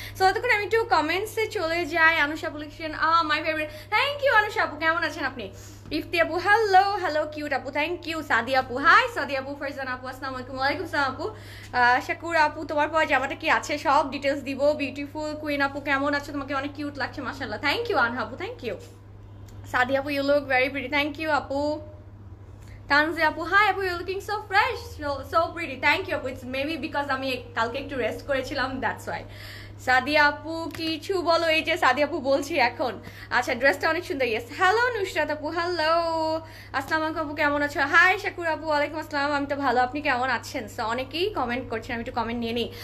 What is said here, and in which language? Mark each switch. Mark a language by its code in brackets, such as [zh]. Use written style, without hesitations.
[bn] So ততক্ষণ আমি একটু কমেন্টসে চলে যাই। Anusha collection my favourite, thank you Anusha আপু, কেমন আছেন আপনি? ইফতি আপু হ্যালো কিউট আপু, থ্যাংক ইউ। সাদি আপু হাই, সাদি আপু, ফারজান আপু আসসালামু আলাইকুম। ওয়ালাইকুম আসসালাম আপু। শাকুর আপু তোমার পর জামাটা কি আছে সব ডিটেলস দিব। বিউটিফুল কুইন আপু কেমন আছো? তোমাকে অনেক কিউট লাগছে মাশাআল্লাহ, থ্যাংক ইউ আনহা আপু, thank you. [en] Sadi Apu, you look very pretty. Thank you, Apu. Tanzi Apu, hi Apu, you're looking so fresh, so pretty. Thank you, Apu. It's maybe because [bn] আমি কালকে একটু রেস্ট করেছিলাম, [en] that's why. [bn] Sadia আপু কিছু বলো। এই যে সাদিয়া আপু বলছি এখন। আচ্ছা ড্রেসটা অনেক সুন্দর। ইয়েস হ্যালো নুসরাত আপু, হ্যালো আসসালামু আলাইকুম আপু, কেমন আছো? হাই শাকুর আপু, ওয়ালাইকুম আসসালাম, আমি তো ভালো, আপনি কেমন আছেন? সো অনেকেই কমেন্ট করছেন, আমি একটু কমেন্ট নিয়ে নিই।